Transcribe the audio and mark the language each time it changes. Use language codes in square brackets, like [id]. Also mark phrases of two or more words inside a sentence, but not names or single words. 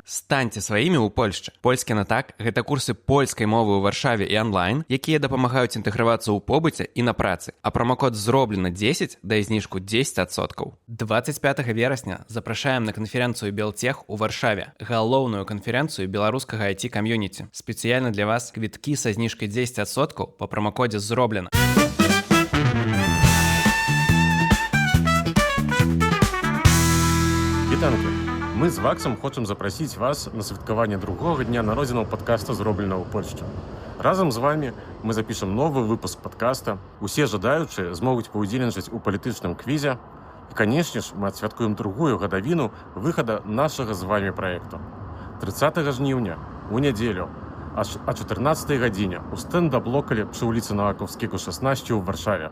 [be] Станьце сваімі ў Польшчы. Польскі на так – гэта курсы польскай мовы ў Варшаве і онлайн, якія дапамагаюць інтэгравацца ў побыце і на працы. А промокод зроблена 10 дае зніжку 10%. 25 верасня запрашаем на канферэнцыю Белтех у Варшаве, галоўную канферэнцыю беларускага IT-камьюніці. Спецыяльна для вас квіткі са зніжкай 10% па промокодзе зроблена. [uk] Вітанки! Ми з Ваксом хочемо запросити вас на святкування другого дня народзінаў подкаста «Зроблена ў Польшчы». Разом з вами ми запишемо новий випуск подкаста. [be] Усе жадаючі змогуць паўдзельнічаць у палітычным квізе. І, [ru] конечно ж, [be] мы адсвяткуем другую гадавіну выхада нашага [uk] з вами [be] праекту. 30 жніўня, у нядзелю, аж о 14 гадзіне у стендап-локалі пры вуліцы Наваковскіку, 16 у Варшаве.